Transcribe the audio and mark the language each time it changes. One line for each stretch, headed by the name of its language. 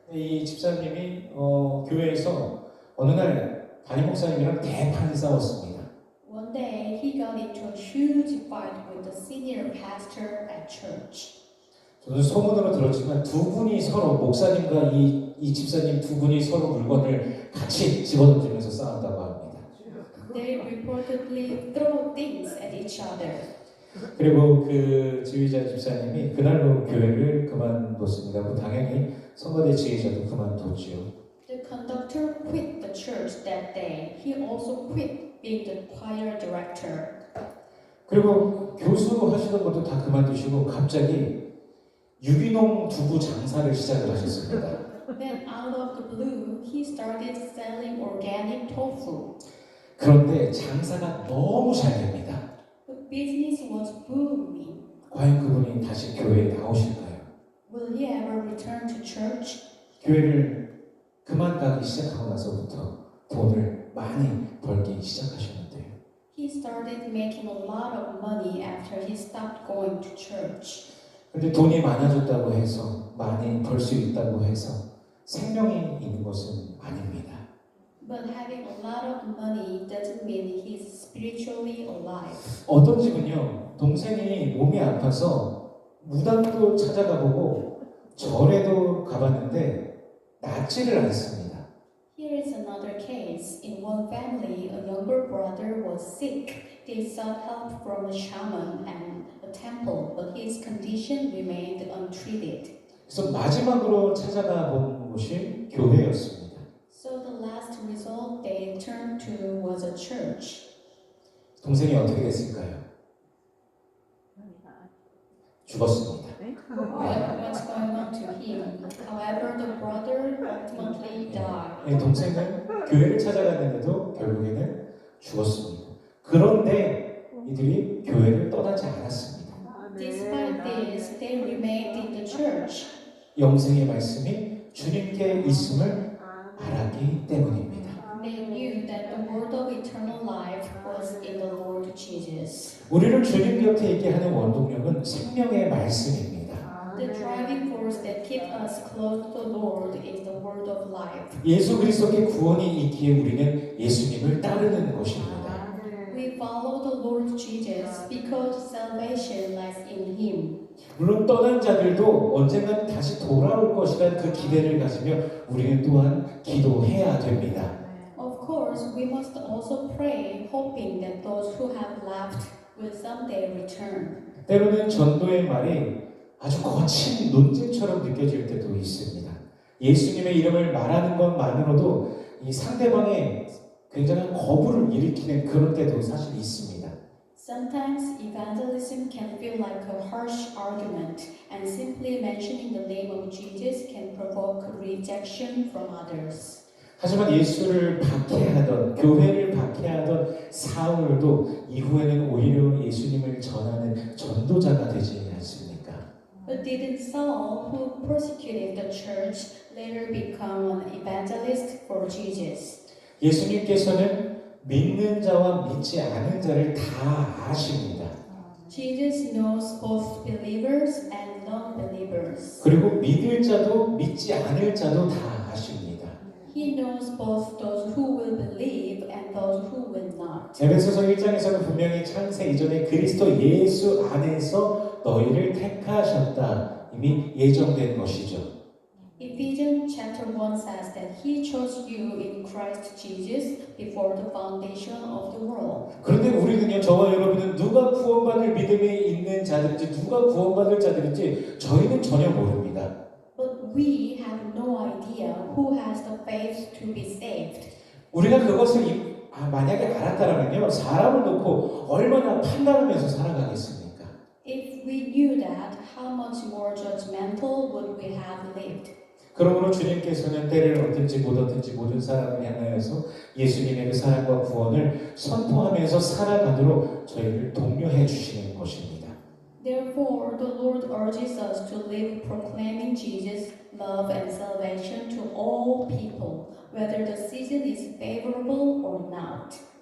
Korean: 이 집사님이 교회에서 어느 날 담임 목사님이랑 대판 싸웠습니다.
English: One day, he got into a huge fight with the senior pastor at church.
Korean: 저는 소문으로 들었지만 두 분이 서로 목사님과 이 집사님 두 분이 서로 물건을 같이 집어던지면서 싸운다고 합니다.
English: They reportedly throw things at each other.
Korean: 그리고 그 지휘자 집사님이 그날로 교회를 그만뒀습니다. 뭐 당연히 성가대 지휘자도 그만뒀지요.
English: The conductor quit the church that day. He also quit being the choir director.
Korean: 그리고 교수로 하시던 것도 다 그만두시고 갑자기 유기농 두부 장사를 시작을 하셨습니다.
English: Then out of the blue, he started selling organic tofu.
Korean: 그런데 장사가 너무 잘 됩니다.
English: The business was booming.
Korean: 과연 그분이 다시 교회에 나오실까요?
English: Will he ever return to church?
Korean: 교회를 그만 가기 시작하고 나서부터 돈을 많이 벌기 시작하셨는데요.
English: He started making a lot of money after he stopped going to church.
Korean: 근데 돈이 많아졌다고 해서 많이 벌 수 있다고 해서 생명이 있는 것은 아닙니다.
English: But having a lot of money doesn't mean he's spiritually alive.
Korean: 어떤 집은요, 동생이 몸이 아파서 무당도 찾아가보고 절에도 가봤는데 낫지를 않습니다.
English: Here is another case. In one family, a younger brother was sick. They sought help from a shaman and a temple, but his condition remained untreated.
Korean: 그래서 마지막으로 찾아가 본 곳이 교회였습니다.
English: So the last resort they turned to was a church.
Korean: 동생이 어떻게 됐을까요? 죽었습니다.
English: What's going on to him? However, the brother ultimately died.
Korean: 이 동생은 교회를 찾아갔는데도 결국에는 죽었습니다. 그런데 이들이 교회를 떠나지 않았습니다.
English: Despite this, they remained in the church.
Korean: 영생의 말씀이 주님께 있음을 알았기 때문입니다.
English: They knew that the word of eternal life was in the Lord Jesus.
Korean: 우리를 주님 곁에 있게 하는 원동력은 생명의 말씀입니다.
English: The driving force that keeps us close to the Lord is the word of life.
Korean: 예수 그리스도께 구원이 있기에 우리는 예수님을 따르는 것입니다.
English: We follow the Lord Jesus because salvation lies in Him.
Korean: 물론 떠난 자들도 언젠간 다시 돌아올 것이라는 그 기대를 가지며 우리는 또한 기도해야 됩니다.
English: Of course, we must also pray, hoping that those who have left will someday return.
Korean: 때로는 전도의 말이 아주 거친 논쟁처럼 느껴질 때도 있습니다. 예수님의 이름을 말하는 것만으로도 이 상대방의 굉장한 거부를 일으키는 그런 때도 사실 있습니다.
English: Sometimes evangelism can feel like a harsh argument, and simply mentioning the name of Jesus can provoke rejection from others.
Korean: 하지만 예수를 박해하던 교회를 박해하던 사울도 이후에는 오히려 예수님을 전하는 전도자가 되지 않습니까?
English: But didn't Saul, who persecuted the church, later become an evangelist for Jesus?
Korean: 예수님께서는 믿는 자와 믿지 않은 자를 다 아십니다.
English: Jesus knows both believers and non-believers.
Korean: 그리고 믿을 자도 믿지 않을 자도 다 아십니다.
English: He knows both those who will believe and those who will not.
Korean: 에베소서 1장에서는 분명히 창세 이전에 그리스도 예수 안에서 너희를 택하셨다. 이미 예정된 것이죠.
English: Ephesians chapter 1 says that He chose you in Christ Jesus before the foundation of the world.
Korean: 그런데 우리는요, 저와 여러분은 누가 구원받을 믿음이 있는 자들인지 누가 구원받을 자들인지 저희는 전혀 모릅니다.
English: But we have no idea who has the faith to be saved.
Korean: 우리가 그것을 만약에 알았다면요, 사람을 놓고 얼마나 판단하면서 살아가겠습니까?
English: If we knew that, how much more judgmental would we have lived?
Korean: 그러므로 주님께서는 때를 얻든지 못 얻든지 모든 사람을 향하여서 예수님의 그 사랑과 구원을 선포하면서 살아가도록 저희를 독려해 주시는 것입니다.
English: Therefore, the Lord urges us to live proclaiming Jesus' love and salvation to all people, whether the season is favorable or not.